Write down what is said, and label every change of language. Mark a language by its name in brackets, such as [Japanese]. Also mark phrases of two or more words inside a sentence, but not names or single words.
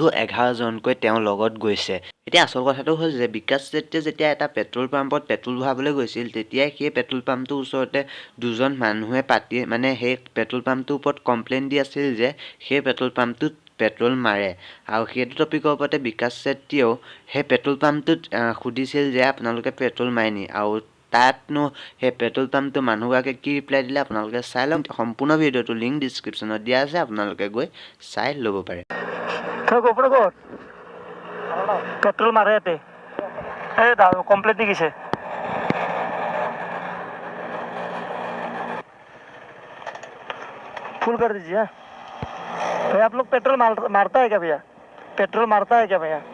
[Assamese] 11জনকৈ তেওঁ লগত গৈছে এতিয়া আসল কথাটো হ'ল যে বিকাশ চেত্ৰীয়ে যেতিয়া এটা পেট্ৰল পাম্পত পেট্ৰল ভৰাবলৈ গৈছিল তেতিয়াই সেই পেট্ৰল পাম্পটোৰ ওচৰতে দুজন মানুহে পাতি মানে সেই পেট্ৰল পাম্পটোৰ ওপৰত কমপ্লেইন দি আছিল যে সেই পেট্ৰল পাম্পটোত পেট্ৰল মাৰে আৰু সেইটো টপিকৰ ওপৰতে বিকাশ চেত্ৰীয়েও সেই পেট্ৰল পাম্পটোত সুধিছিল যে আপোনালোকে পেট্ৰল মাৰে নি আৰু তাতনো সেই পেট্ৰল পাম্পটো মানুহগৰাকীয়ে কি ৰিপ্লাই দিলে আপোনালোকে চাই লওক সম্পূৰ্ণ ভিডিঅ'টো [English] link descriptionত [Assamese] দিয়া আছে আপোনালোকে গৈ চাই ল'ব পাৰে [Hindi] पेट्रोल मारे थे कंप्लीट नहीं किसे फुल कर दीजिए भैया आप लोग पेट्रोल मारता है क्या भैया पेट्रोल मारता है क्या भैया